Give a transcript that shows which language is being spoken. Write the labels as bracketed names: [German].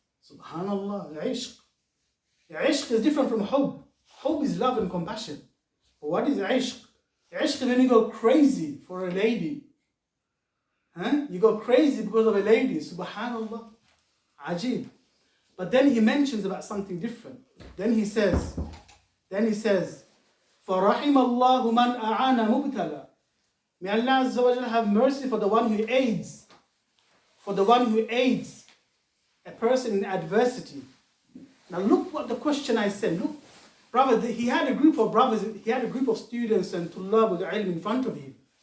[English] Subhanallah, ishq. Ishq is different from hub. Hub is love and compassion. But what is ishq? Ishq is when you go crazy for a lady. You go crazy because of a lady. Subhanallah. Ajib. But then he mentions about something different. Then he says, [Arabic] فَرَحِمَ اللَّهُ مَنْ أَعَانَ مُبْتَلَى. [English] May Allah Azza wa Jalla have mercy for the one who aids. For the one who aids a person in adversity. Now look what the question I said. Look, brother, he had a group of brothers, he had a group of students and tullab with ilm in front of him.